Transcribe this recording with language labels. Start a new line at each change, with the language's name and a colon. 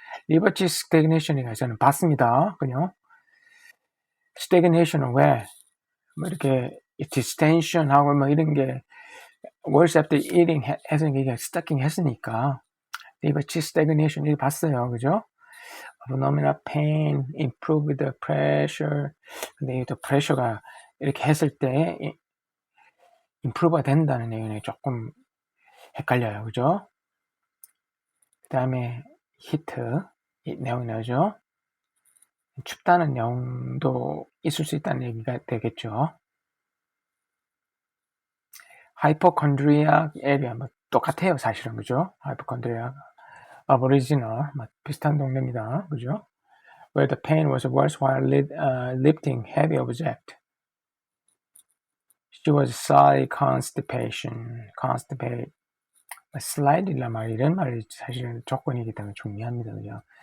Korean: liver stagnation이가 저는 봤습니다, 그죠? stagnation은 왜 뭐 이렇게 distension하고 뭐 이런 게
English: worse after eating
Korean: 해서 이게 stucking 했으니까 liver stagnation 이렇게 봤어요, 그죠?
English: abdominal pain, improve the pressure.
Korean: 근데 이게 또 pressure가 이렇게 했을 때 improve가 된다는 내용이 조금 헷갈려요, 그죠? 그 다음에 heat 이 내용이 나오죠. 춥다는 내용도 있을 수 있다는 얘기가 되겠죠. hypochondriac area 뭐 똑같아요, 사실은, 그죠? hypochondriac, aboriginal 비슷한 동네입니다, 그죠?
English: where the pain was worse while lifting heavy object. She was slightly constipate.
Korean: slightly란 말, 이런 말이 사실은 조건이기 때문에 중요합니다, 그죠?